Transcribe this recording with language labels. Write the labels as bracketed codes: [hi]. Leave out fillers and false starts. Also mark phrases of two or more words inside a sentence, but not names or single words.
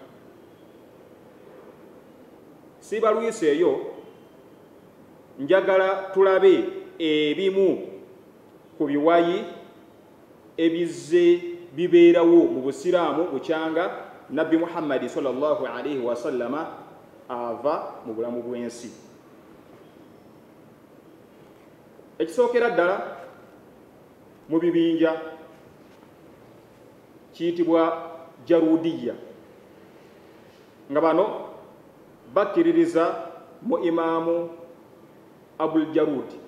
[lg] Siibalwise eyo njagala tulabe ebimu ku biwayi ebizze bibeerawo mu busiraamu bukyanga Nabbi Muhammadi [ar] صلى الله عليه وسلم [lg] ava mu bulamu bw'ensi. Ekisookera ddala mu bibinja kiyitibwa jarudiya, nga bano bakkiririza mu Imaamu Abul Jarud.